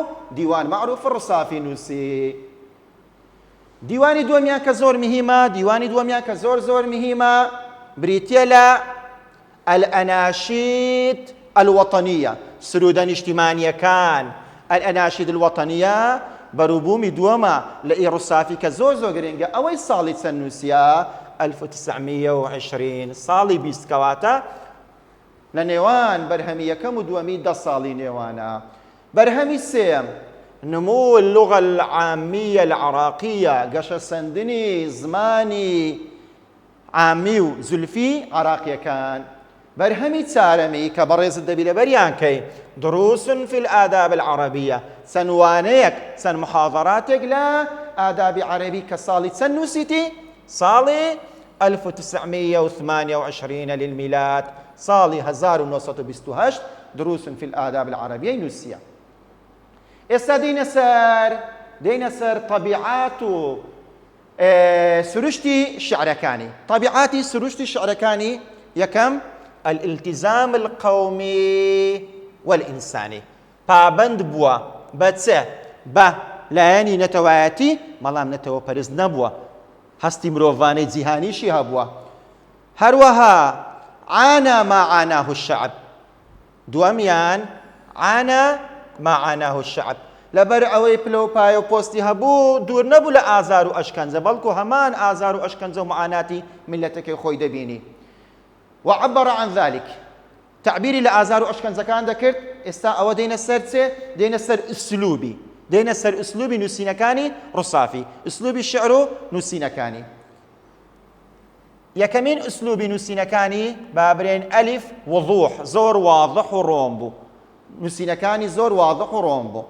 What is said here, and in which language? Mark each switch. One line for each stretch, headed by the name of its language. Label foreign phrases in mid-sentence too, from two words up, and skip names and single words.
Central Kurdish: دیوان معروف ڕووسافی نووسی. دیوانی دووەمیان کە زۆر مهمە دیوانی دووەمیان کە زۆر مهمە بریتیە لە
Arabic: الأناشيد الوطنية
Central Kurdish: سرودە نیشتیمانیەکان
Arabic: الأناشيد الوطنية
Central Kurdish: بەرووبوومی دووەمە لە ئیڕووسافی کە زۆر گرنگە ئەوەی ساڵی چەند نووسیا 1920 ساڵی 20 کەواتە لە نێوان بەرهەمی یەکەم و دووەمی 10 ساڵی نێوانە. بەرهەمی سێم
Arabic: نمو اللغة العامية العراقية
Central Kurdish: گەشە سەندنی زمانی عامی و زولفی عراقیەکان. بەرهەمی چارەمی کە بەڕێزت دەبی لەبەریان کەی
Arabic: دروس في الآداب العربية
Central Kurdish: سنوانەیەک چەند محاضراتێک لە ئادابی عەرەبی کە ساڵی چەند نووسیتی؟ ساڵی 1928 للميلاد ساڵی 1928
Arabic: دروس في الآداب العربية
Central Kurdish: نووسیە. ئێستا دێینە سەر طەبیعات و سروشتی شعرەکانی. طەبیعاتی سروشتی شعرەکانی یەکەم
Arabic: الالتزام القومي والإنساني
Central Kurdish: پابند بووە بە چێ؟ بە لایەنی نەتەوایەتی بەڵام نەتەوە پەرست نەبووە هەستی مرۆڤانەی جیهانیشی هەبووە. هەروەها
Arabic: عانى ما عاناه الشعب
Central Kurdish: دووەمیان
Arabic: عانى ما عاناه الشعب
Central Kurdish: لەبەر ئەوەی پلە و پایە و پۆستی هەبوو دوور نەبوو لە ئازار و ئەشکەنجە بەڵکو هەمان ئازار و ئەشکەنجە و معاناتی میلەتەکەی خۆی دەبینی.
Arabic: وعبر عن ذلك
Central Kurdish: تعبیری لە ئازار و ئەشکەنجەکان دەکرد. ئێستا ئەوە دێنە سەر چێ؟ دێنە سەر ئوسلوبی دێنە سەر ئوسلوبی نووسینەکانی ڕووسافی ئوسلوبی شعر و نووسینەکانی. یەکەمین ئوسلوبی نووسینەکانی بابرێن ئەلیف وضوح زۆر واضح و ڕۆم بوو نووسینەکانی زۆر واضح و ڕۆم بوو.